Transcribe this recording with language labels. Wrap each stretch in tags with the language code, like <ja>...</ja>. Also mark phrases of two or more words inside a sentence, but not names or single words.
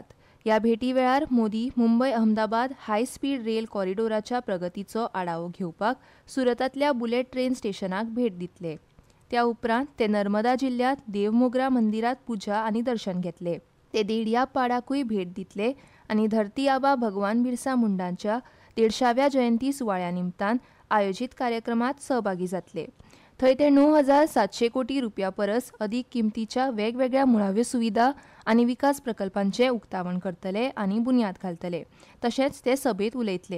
<kok>ह्या भेटी वेळार मोदी मुंबय अहमदाबाद हाय स्पीड रेल कॉरिडोराच्या प्रगतीचो आढावो घेवपाक सुरतातल्या बुलेट ट्रेन स्टेशनाक भेट दितले. त्या उपरांत ते नर्मदा जिल्ह्यात देवमोगरा मंदिरात पुजा आनी दर्शन घेतले. ते देडिया पाडाकूय भेट दितले आनी धरती आबा भगवान बिरसा मुंडांच्या 150व्या जयंती सुवाळ्या निमतान आयोजीत कार्यक्रमात सहभागी जातले. थंय ते 9,700 कोटी रुपया परस अदीक किमतीच्या वेगवेगळ्या मुळाव्यो सुविधा आनी विकास प्रकल्पांचें उक्तावण करतले आनी बुन्याद घालतले. तशेंच ते सभेत उलयतले.</kok>